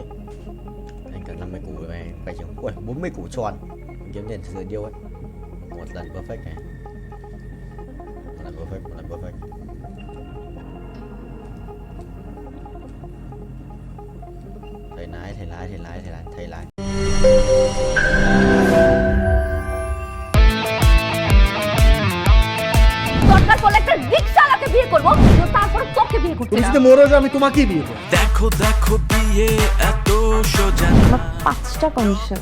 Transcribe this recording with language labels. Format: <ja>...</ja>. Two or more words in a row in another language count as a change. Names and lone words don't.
<vi>Anh cần 50 củ này, phải chừng. Ui, 40 củ tròn. Mình kiếm tiền từ điêu ấy. Một lần perfect này. Một lần perfect. Thầy lái.</vi> <bn>দরকার পড়লে একটা রিকশাওয়ালাকে বিয়ে করবো, তারপর তোকে বিয়ে করতে তুমি যদি মরে যাও আমি তোমাকেই বিয়ে করব। দেখো বিয়ে এত সোজা আমার 5টা কন্ডিশন।</bn>